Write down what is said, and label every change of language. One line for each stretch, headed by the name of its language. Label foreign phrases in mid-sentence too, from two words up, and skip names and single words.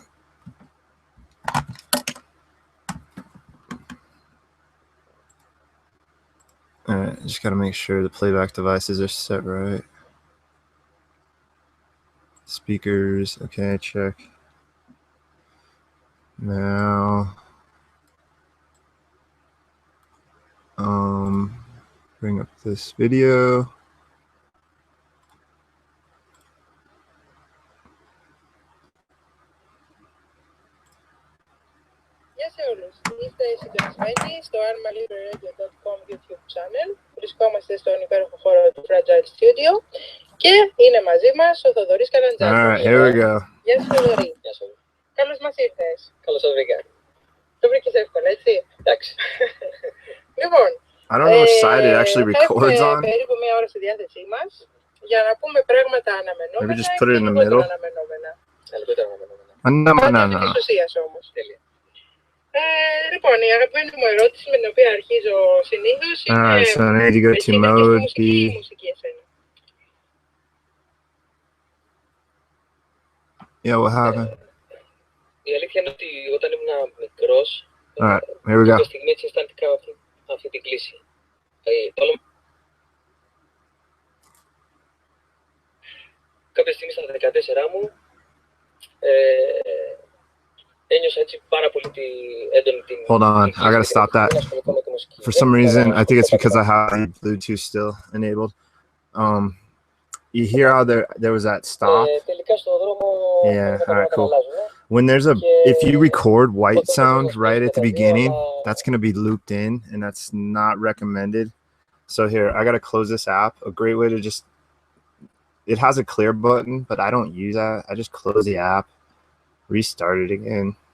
English: Alright, just gotta make sure the playback devices are set right. Speakers, okay, check. Now, bring up this video.
Greek: Γεια σε όλους. Είστε συντονισμένοι στο armalibradio.com
English: YouTube channel.
Greek: Βρισκόμαστε στον υπέροχο χώρο του Fragile Studio και είναι μαζί μας ο Θοδωρής Καλαντζάκης.
English: Alright, here we go.
Greek: Γεια σου Θοδωρή. Γεια σου. Καλώς μας ήρθες. Καλώς σας βρήκα. Το βρήκες εύκολα, έτσι. Εντάξει. Λοιπόν,
English: I don't know which side it actually records on.
Greek: Έχουμε περίπου μία ώρα στη διάθεσή μας για να πούμε πράγματα αναμενόμενα.
English: Maybe just put it in the middle.
Greek: Αναμενόμενα.
English: No.
Greek: Της ουσίας όμως. Τέλεια. Λοιπόν, η αγαπημένη μου ερώτηση με την οποία αρχίζω συνήθως είναι
English: Alright, so I need to go to mode B.
Greek: μουσική εσένα.
English: Yeah, what happened?
Greek: Η αλήθεια είναι ότι όταν ήμουν μικρός,
English: Alright, here we go.
Greek: κάποια στιγμή έτσι αισθάνθηκα αυτή την κλίση. Κάποια στιγμή στα 14 μου ένιωσα έτσι πάρα πολύ έντονη την.
English: Hold on, I gotta stop that. For some reason, I think it's because I have Bluetooth still enabled. You hear how there was that stop?
Greek: Τελικά στο δρόμο.
English: Yeah, all right, cool. When there's if you record white sound right at the beginning, that's gonna be looped in, and that's not recommended. So here, I gotta close this app. A great way to it has a clear button, but I don't use that. I just close the app, restart it again.